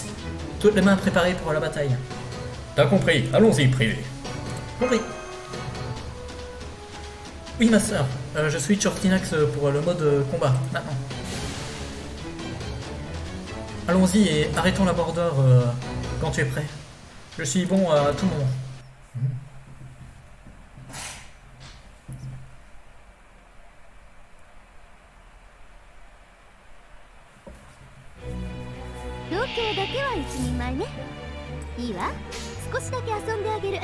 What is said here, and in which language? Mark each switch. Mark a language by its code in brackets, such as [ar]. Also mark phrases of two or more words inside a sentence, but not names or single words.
[fr] Toutes les mains préparées pour la bataille. T'as compris, allons-y, privé. Compris. Oui, ma soeur, je switch Ortinax pour le mode combat, maintenant. Allons-y et arrêtons la bordure quand tu es prêt. Je suis bon à tout moment. [ja] ロケだけは一人前ね。いいわ、少しだけ遊んであげる。